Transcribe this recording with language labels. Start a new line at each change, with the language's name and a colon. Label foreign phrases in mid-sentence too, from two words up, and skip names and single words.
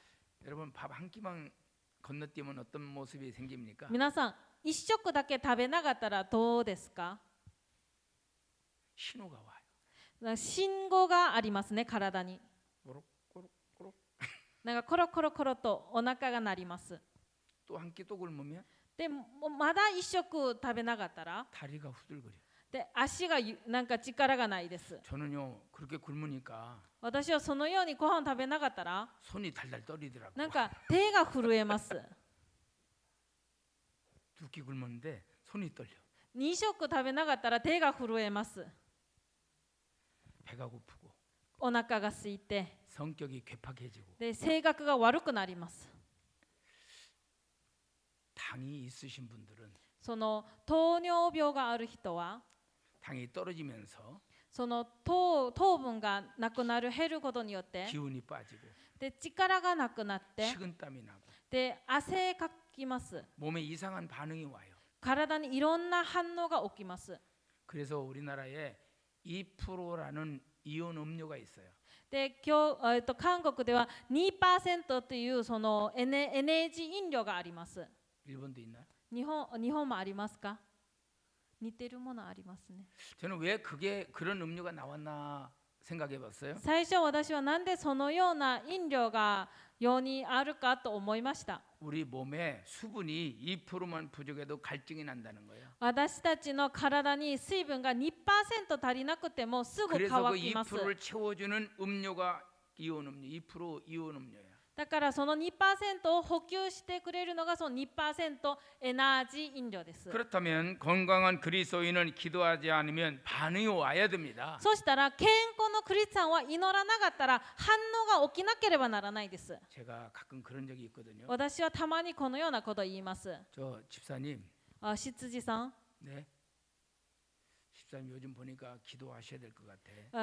Korean: 여러분 밥 한 끼만 건너뛰면 어떤 모습이 생깁니까?
Japanese: 皆さん、一食だけ食べなかったらどうですか？
Korean: 신호가 와요.
Japanese: 信号がありますね、体に。
Korean: 꼬록꼬록꼬록.
Japanese: なんかコロコロコロとお腹が鳴ります。
Korean: 또 한 끼 또 굶으면
Japanese: でもまだ一食食べなかったら、
Korean: 다리가 후들거려.
Japanese: で足がなんか力がないです。
Korean: 저는요 그렇게 굶으니까
Japanese: 私はそのようにご飯食べなかったら、
Korean: 손이 달달 떨리더라고요.
Japanese: なんか手が震えます。
Korean: 두 끼 굶었는데 손이 떨려.
Japanese: 2 食食べなかったら手が震えます。
Korean: 배가 고프고
Japanese: お腹が空いて、
Korean: 성격이 괴팍해지고
Japanese: で性格が悪くなります。
Korean: 당이 있으신 분들은
Japanese: その糖尿病がある人は、
Korean: 당이 떨어지면서
Japanese: その糖分がなくなる減ることによって
Korean: 기운이 빠지고
Japanese: で力がなくなって
Korean: 식은땀이 나고
Japanese: で汗かきます。
Korean: 몸에 이상한 반응이 와요.
Japanese: 体にいろんな反応が起きます。
Korean: 그래서 우리나라에 2%라는 이온 음료가 있어요.
Japanese: で韓国では 2% というそのエネルギー飲料があります。
Korean: 일본도 있나요?
Japanese: 日本もありますか？似てるものありますね。
Korean: 저는 왜 그게 그런 음료가 나왔나 생각해 봤어요.
Japanese: 最初私はなんでそのような飲料が世にあるかと思いました。
Korean: 우리 몸에 수분이 2%만 부족해도 갈증이 난다는 거예요.
Japanese: 私たちの体に水分が 2% 足りなくてもすぐ
Korean: 그래서 그
Japanese: 乾きます。
Korean: 2%를 채워주는 음료가 이온 음료, 2% 이온 음료예요.
Japanese: だからその 2% を補給してくれるのがその 2% エナージー飲料です。
Korean: 그렇다면 건강한 그리스도인은 기도하지 않으면 반응이 와야 됩니다.
Japanese: そしたら健康のクリスチャンは祈らなかったら反応が起きなければならないです。
Korean: 제가 가끔 그런 적이 있거든요.
Japanese: 私はたまにこのようなことを言います。
Korean: 저 집사님,
Japanese: 執事さん、
Korean: 네, 집사님 요즘 보니까 기도하셔야 될 것 같아.